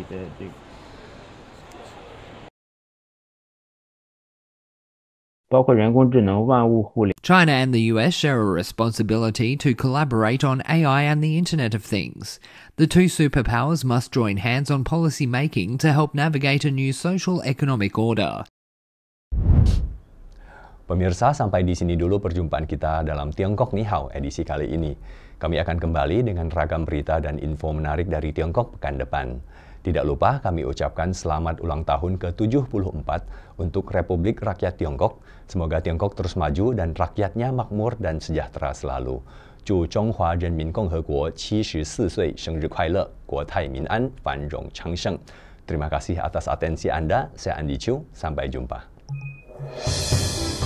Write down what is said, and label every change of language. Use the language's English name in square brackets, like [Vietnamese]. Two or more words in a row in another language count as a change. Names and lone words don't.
[English] China and the US share a responsibility to collaborate on AI and the Internet of Things. The two superpowers must join hands on policy making to help navigate a new social economic order. [Indonesian] Pemirsa, sampai di sini dulu perjumpaan kita dalam Tiongkok Ni Hao edisi kali ini. Kami akan kembali dengan ragam berita dan info menarik dari Tiongkok pekan depan. Tidak lupa kami ucapkan selamat ulang tahun ke-74 untuk Republik Rakyat Tiongkok. Semoga Tiongkok terus maju dan rakyatnya makmur dan sejahtera selalu. [Chinese] 祝中华人民共和国74岁生日快乐，国泰民安，繁荣昌盛。 [Indonesian] Terima kasih atas atensi Anda. Saya Andi Chu. Sampai jumpa.